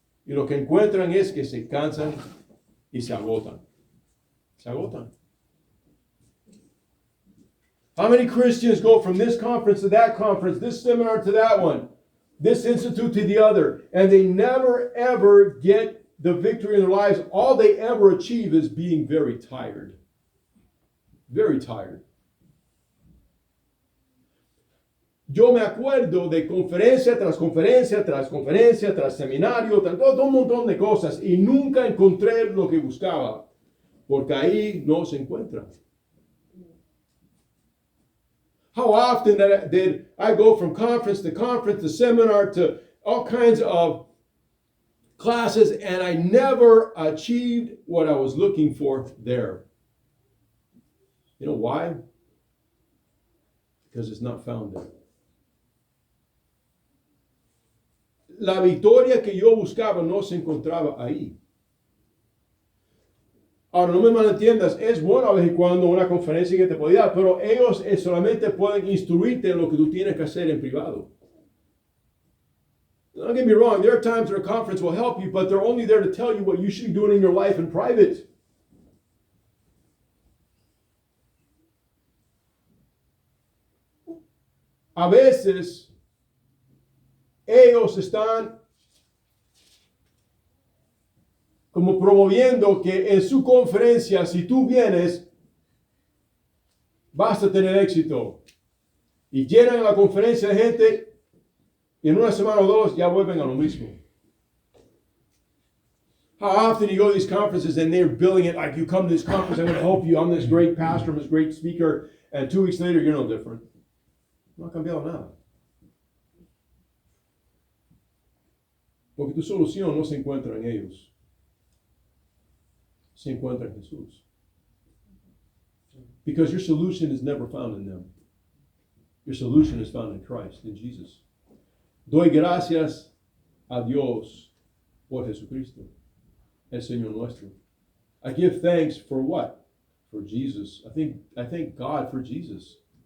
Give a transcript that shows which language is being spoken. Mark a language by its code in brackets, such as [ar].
[es] Y lo que encuentran es que se cansan y se agotan. Se agotan. [en] How many Christians go from this conference to that conference, this seminar to that one, this institute to the other, and they never ever get the victory in their lives? All they ever achieve is being very tired. Very tired. [es] Yo me acuerdo de conferencia tras conferencia, tras conferencia, tras seminario, todo un montón de cosas y nunca encontré lo que buscaba, porque ahí no se encuentra. [en] How often did I go from conference to seminar to all kinds of classes, and I never achieved what I was looking for there. You know why? Because it's not found there. [es] La victoria que yo buscaba no se encontraba ahí. Ahora, no me malentiendas, es bueno a vez en cuando una conferencia que te podía dar, pero ellos solamente pueden instruirte en lo que tú tienes que hacer en privado. [en] Don't get me wrong, there are times that a conference will help you, but they're only there to tell you what you should be doing in your life in private. [es] A veces, ellos están como promoviendo que en su conferencia, si tú vienes, vas a tener éxito. Y llenan la conferencia de gente y en una semana o dos ya vuelven a lo mismo. [en] How often you go to these conferences and they're billing it like you come to this conference, I'm going to help you, I'm this great pastor, I'm this great speaker, and 2 weeks later you're no different. [es] No ha cambiado nada. Porque tu solución no se encuentra en ellos. Se encuentra en Jesús. [en] Because your solution is never found in them. Your solution is found in Christ, in Jesus. [es] Doy gracias a Dios por Jesucristo, el Señor nuestro. [en] I give thanks for what? For Jesus. I thank God for Jesus.